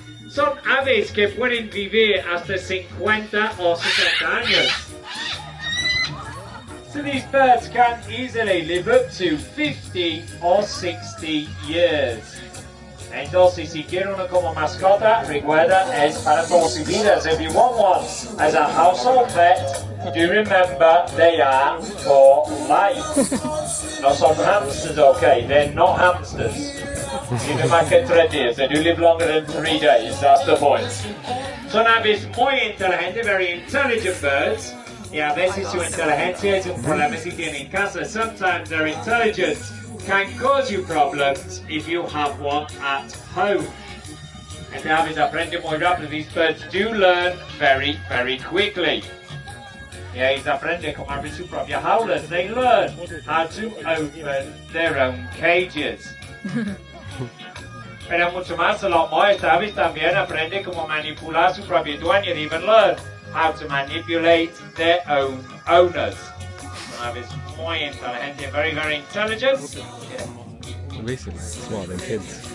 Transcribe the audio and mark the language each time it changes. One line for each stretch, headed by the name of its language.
Spanish: Son aves que pueden vivir hasta 50 o 60 años.
English: So these birds can easily live up to 50 or 60 years.
Spanish: Entonces, si quiere uno como mascota, recuerda, es para toda su vida.
English: So if you want one as a household pet, do remember they are for life.
Spanish: No son hamsters,
English: okay? They're not hamsters. Even back at 3 years, they do live longer than 3 days, that's the point.
Spanish: Son aves muy inteligentes,
English: very intelligent birds.
Spanish: Y a veces su inteligencia es un problema si tienen en casa.
English: Sometimes their intelligence can cause you problems if you have one at home. And the
Spanish: aves aprenden muy rápido.
English: These birds do learn very, very quickly.
Spanish: Y ellos aprenden cómo abrir sus propias jaulas.
English: They learn how to open their own cages.
Spanish: Pero mucho más,
English: a lot more,
Spanish: esta aves también aprenden cómo manipular su propia dueña.
English: They even learn how to manipulate their own owners.
Spanish: Aves muy inteligente,
English: very, very intelligent. Yeah. Basically, smarter than kids.